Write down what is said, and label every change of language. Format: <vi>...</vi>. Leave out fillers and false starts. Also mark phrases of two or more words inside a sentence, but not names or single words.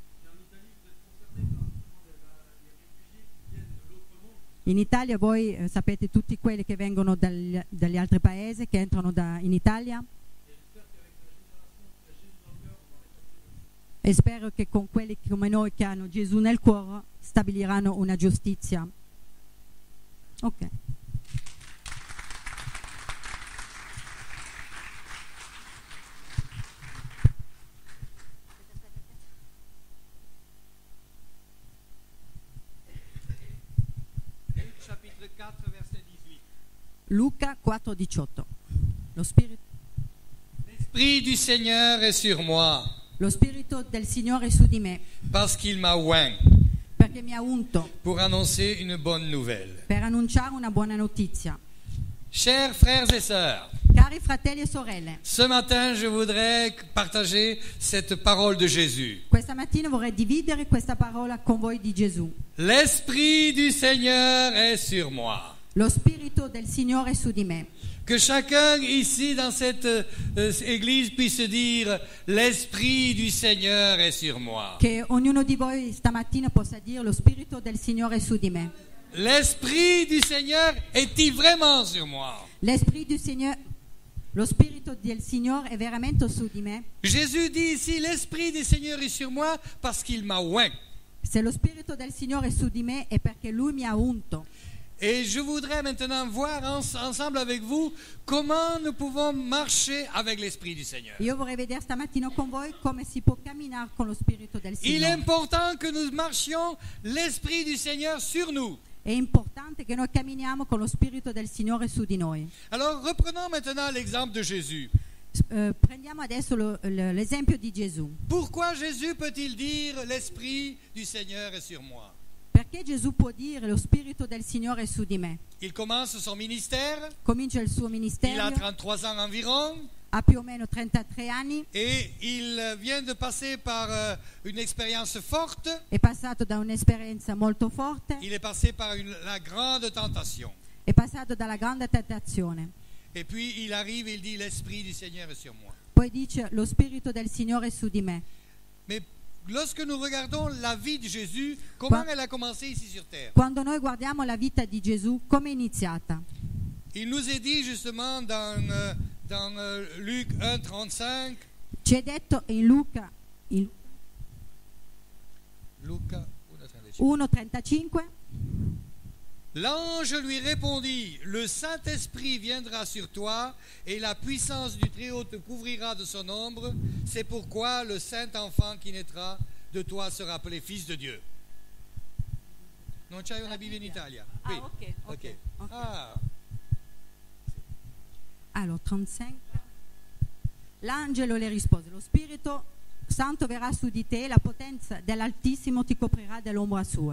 <it>In Italia voi sapete tutti quelli che vengono dagli altri paesi, che entrano in Italia. E spero che con quelli come noi che hanno Gesù nel cuore stabiliranno una giustizia. Ok.</it> <fr>Chapitre 4, verset 18.</fr> <it>Luca 4,18.</it> <fr>L'Esprit du Seigneur est sur moi,</fr> <it>Lo Spirito del Signore è su di me,</it> <fr>parce qu'il m'a oint</fr> <it>perché mi ha unto</it> <fr>pour annoncer une bonne nouvelle.</fr> <it>per annunciare una buona notizia.</it> <fr>Chers frères et sœurs,</fr> <it>Cari fratelli e sorelle,</it> <fr>ce matin, je voudrais partager cette parole de Jésus.</fr> <it>questa mattina vorrei dividere questa parola con voi di Gesù.</it> <fr>L'Esprit du Seigneur est sur moi.</fr> <it>Lo Spirito del Signore è su di me.</it> <fr>Que chacun ici dans cette église puisse dire l'Esprit du Seigneur est sur moi.</fr> <it>Che ognuno di voi stamattina possa dire lo Spirito del Signore è su di me.</it> <fr>L'Esprit du Seigneur est-il vraiment sur moi?</fr> <it>Lo Spirito del Signore è veramente su di me.</it> <fr>Jésus dit ici l'Esprit du Seigneur est sur moi parce qu'il m'a oint.</fr> <it>Se lo Spirito del Signore è su di me è perché Lui mi ha unto.</it> <fr>Et je voudrais maintenant voir ensemble avec vous comment nous pouvons marcher avec l'Esprit du Seigneur.</fr> <it>Io vorrei vedere stamattina con voi come si può camminare con lo Spirito del</it> <fr>Il est</fr> <it>Signore.</it> <fr>important que nous marchions l'Esprit du Seigneur sur nous.</fr> <it>È importante che noi camminiamo con lo Spirito del Signore su di noi.</it> <fr>Alors reprenons maintenant l'exemple de Jésus.</fr> <it>Prendiamo adesso l'esempio di Gesù.</it> <fr>Pourquoi Jésus peut-il dire l'Esprit du Seigneur est sur moi?</fr> <it>Perché Gesù può dire lo Spirito del Signore è su di me?</it> <fr>Il commence son ministère,</fr> <it>Comincia il suo</it> <fr>il</fr> <it>ministero,</it> <fr>a 33 ans environ,</fr> <it>ha più o meno 33 anni,</it> <fr>et il vient de passer par une expérience forte.</fr> <it>è passato da un'esperienza molto forte,</it> <fr>Il est passé par la grande tentation.</fr> <it>è passato dalla grande tentazione.</it> <fr>Et puis il arrive et il dit l'Esprit du Seigneur est sur moi.</fr> <it>Poi dice lo Spirito del Signore è su di me.</it> <fr>Mais lorsque nous regardons la vie de Jésus, comment elle a commencé ici sur terre?</fr> <it>Quando noi guardiamo la vita di Gesù, come è iniziata?</it> <fr>Il nous est dit justement dans Luc 1,35.</fr> <it>Ci è detto in Luca Luca 1,35. 1,35.</it> <fr>L'ange lui répondit, le Saint-Esprit viendra sur toi et la puissance du Très-Haut te couvrira de son ombre. C'est pourquoi le Saint-Enfant qui naîtra de toi sera appelé Fils de Dieu.</fr> <it>Non c'hai una Bibbia in Italia? Qui. ok. Ah, Allora, 35. L'angelo le rispose, lo Spirito Santo verrà su di te, la potenza dell'Altissimo ti coprirà dell'ombra sua.</it>